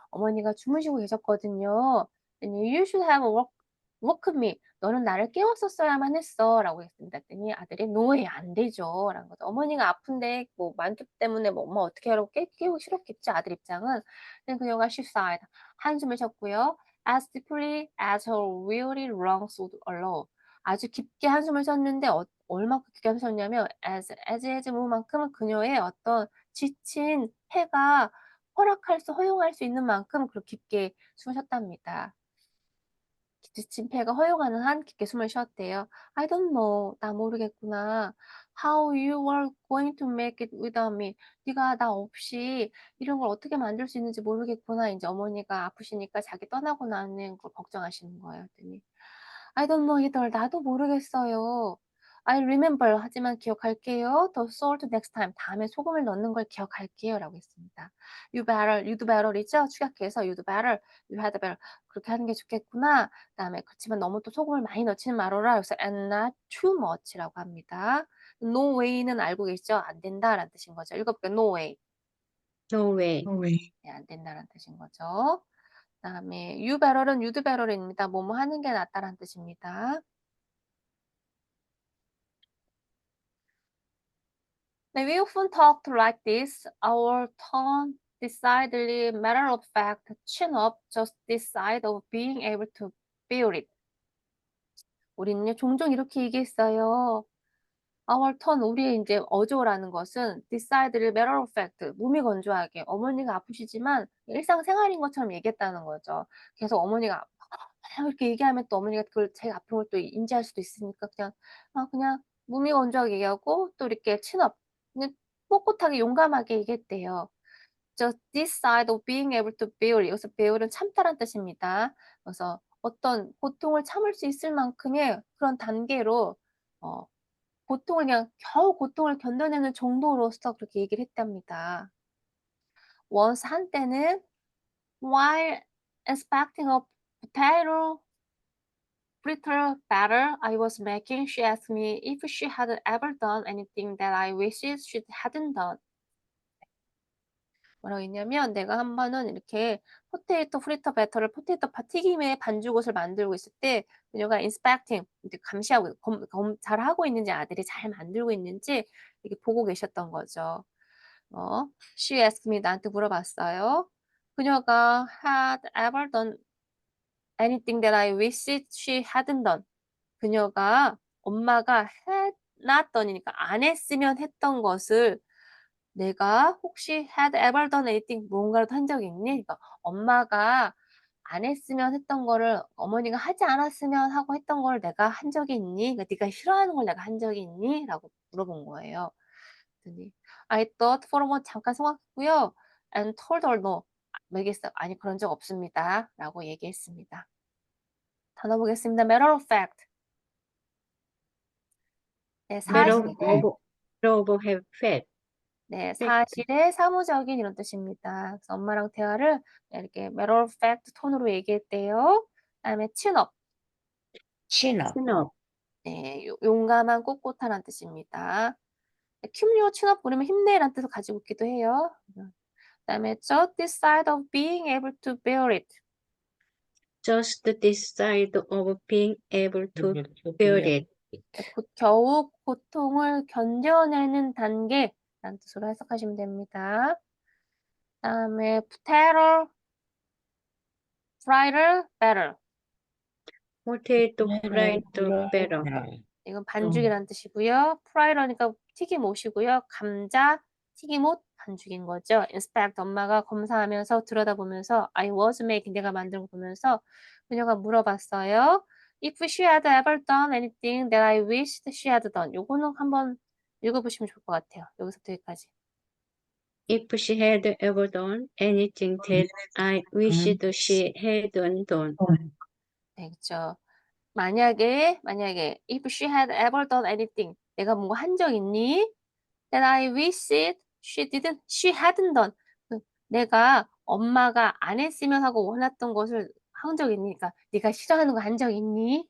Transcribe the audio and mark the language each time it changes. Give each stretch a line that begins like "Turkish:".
Korean: 어머니가 주무시고 계셨거든요.
English: You should have woke me.
Korean: 너는 나를 깨웠었어야만 했어. 라고 했습니다. 했더니 아들이
English: No way,
Korean: 안 되죠. 라는 거죠. 어머니가 아픈데 뭐 만두 때문에 뭐 엄마 어떻게 하라고 깨우기 싫었겠죠. 아들 입장은. 근데 그녀가
English: she sighed.
Korean: 한숨을 쉬었고요.
English: As deeply as her weary lungs would allow.
Korean: 아주 깊게 한숨을 쉬었는데 얼마큼 깊게 한숨을 쉬었냐면 as 무만큼은 그녀의 어떤 지친 폐가 허용할 수 있는 만큼 그렇게 깊게 숨을 쉬었답니다. 기침폐가 허용하는 한 깊게 숨을 쉬었대요.
English: I don't know.
Korean: 나 모르겠구나.
English: How you were going to make it without me.
Korean: 네가 나 없이 이런 걸 어떻게 만들 수 있는지 모르겠구나. 이제 어머니가 아프시니까 자기 떠나고 나는 걸 걱정하시는 거예요. 그랬더니
English: I don't know either.
Korean: 나도 모르겠어요.
English: I remember.
Korean: 하지만 기억할게요.
English: The salt next time.
Korean: 다음에 소금을 넣는 걸 기억할게요. 라고 했습니다.
English: You better, you'd better이죠?
Korean: 축약해서
English: you'd better, you had better.
Korean: 그렇게 하는 게 좋겠구나. 그다음에 그렇지만 너무 또 소금을 많이 넣지는 말아라. 그래서
English: and not too much라고 합니다. No way
Korean: 는 알고 계시죠? 안 된다라는 뜻인 거죠. 읽어볼게요.
English: No way. No way.
Korean: 네, 안 된다라는 뜻인 거죠. 그다음에
English: you better은 you'd better입니다.
Korean: 뭐뭐 하는 게 낫다라는 뜻입니다.
English: 네, we often talked like this. Our tone, decidedly matter of fact, chin up, just this side of being able to feel it.
Korean: 우리는요, 종종 이렇게 얘기했어요.
English: Our turn,
Korean: 우리의 이제 어조라는 것은
English: decidedly matter of fact,
Korean: 무미건조하게 어머니가 아프시지만 일상생활인 것처럼 얘기했다는 거죠. 계속 어머니가 이렇게 얘기하면 또 어머니가 그걸 제 아픈 걸 또 인지할 수도 있으니까 그냥 무미건조하게 얘기하고 또 이렇게 친업, 그냥 꼿꼿하게 용감하게 얘기했대요.
English: Just this side of being able to bear.
Korean: 여기서 bear은 참다란 뜻입니다. 그래서 어떤 고통을 참을 수 있을 만큼의 그런 단계로 고통을 그냥 겨우 고통을 견뎌내는 정도로서 그렇게 얘기를 했답니다.
English: once
Korean: 한때는
English: while inspecting a potato fritter batter I was making, she asked me if she had ever done anything that I wished she hadn't done.
Korean: 뭐라고 했냐면 내가 한 번은 이렇게 포테이토 프리터 배터를 포테이토 튀김의 반죽옷을 만들고 있을 때 그녀가 인스펙팅 이제 감시하고 잘하고 있는지 아들이 잘 만들고 있는지 이렇게 보고 계셨던 거죠.
English: She asked me
Korean: 나한테 물어봤어요. 그녀가
English: had ever done anything that I wished she hadn't done.
Korean: 그녀가 엄마가
English: had not done
Korean: 이니까 안 했으면 했던 것을 내가 혹시
English: had ever done anything
Korean: 뭔가를 한 적이 있니? 그러니까 엄마가 안 했으면 했던 거를 어머니가 하지 않았으면 하고 했던 걸 내가 한 적이 있니? 그러니까 네가 싫어하는 걸 내가 한 적이 있니? 라고 물어본 거예요.
English: 그랬더니 I thought for a moment
Korean: 잠깐 생각했고요.
English: And told her no.
Korean: 얘기했어요. 아니 그런 적 없습니다. 라고 얘기했습니다. 단어 보겠습니다.
English: matter of fact.
Korean: 네,
English: Matter
Korean: 사실에
English: of have fact.
Korean: 네, 팩트. 사실의 사무적인 이런 뜻입니다. 그래서 엄마랑 대화를 이렇게
English: matter of fact
Korean: 톤으로 얘기했대요. 그다음에 친업,
English: chin up. Chin up.
Korean: 네, 용감한 꼿꼿하란 뜻입니다. 큐리오 친업 부르면 힘내란 뜻을 가지고 있기도 해요. 그다음에
English: just this side of being able to bear it. Just this side of being able to able to bear bear it.
Korean: 겨우 고통을 견뎌내는 단계라는 뜻으로 해석하시면 됩니다. 그다음에
English: potato fryer better. Potato fried better.
Korean: 이건 반죽이라는 뜻이고요. 프라이러니까 튀김옷이고요. 감자 튀김옷 반죽인 거죠. inspect 엄마가 검사하면서 들여다보면서
English: I was making
Korean: 내가 만든 거 보면서 그녀가 물어봤어요.
English: If she had ever done anything that I wished she had done.
Korean: 요거는 한번 읽어보시면 좋을 것 같아요. 여기서부터 여기까지.
English: If she had ever done anything that I wished she hadn't done.
Korean: 네, 그렇죠. 만약에
English: if she had ever done anything
Korean: 내가 뭔가 한 적 있니?
English: That I wished she hadn't done.
Korean: 내가 엄마가 안 했으면 하고 원했던 것을 한 적 있니? 그러니까 네가 싫어하는 거 한 적 있니?